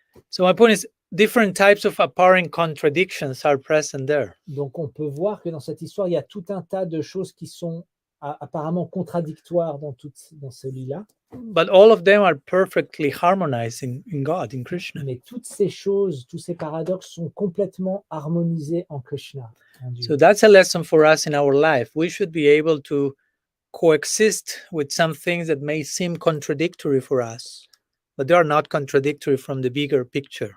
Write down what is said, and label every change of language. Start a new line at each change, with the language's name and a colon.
English: So my point is, different types of apparent contradictions are present there.
French: Donc on peut voir que dans cette histoire, il y a tout un tas de choses qui sont apparemment contradictoires dans ce lit-là.
English: But all of them are perfectly harmonized in God, in Krishna.
French: Mais toutes ces choses, tous ces paradoxes sont complètement harmonisés en Krishna. En Dieu.
English: So that's a lesson for us in our life. We should be able to coexist with some things that may seem contradictory for us, but they are not contradictory from the bigger picture.